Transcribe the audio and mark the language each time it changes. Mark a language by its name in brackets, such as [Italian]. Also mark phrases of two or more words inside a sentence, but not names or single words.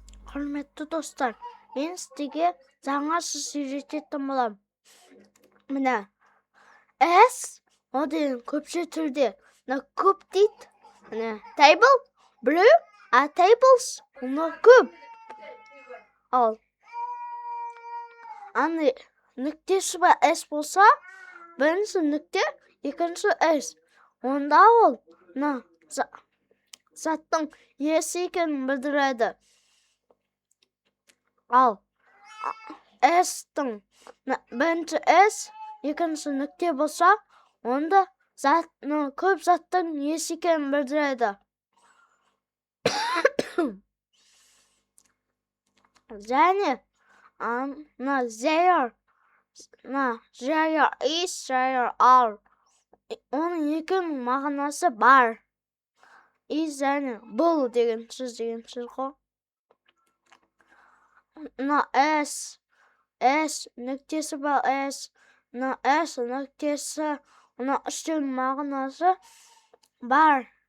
[Kazakh] Құрметті достар, мен сізге жаңа сөз үйрететін боламын. Міне, S о деген көпше түрде. Мына көп дейді. Міне, [English] table, blue, tables, [Kazakh] мына көп. Ал аны нүктесі бар S болса, бірінші нүкте, екінші S. Онда ол мына заттың иесі екенін білдіреді. Ал S-тің бірінші S, екінші нүкте болса, онда көп заттың иесі екенін білдіреді. Және [English] there is, there are. [Kazakh] Оның екінің мағынасы бар. Is және бұл деген сөз ғой. S нүктесі бар S, S нүктесі, үштің мағынасы бар.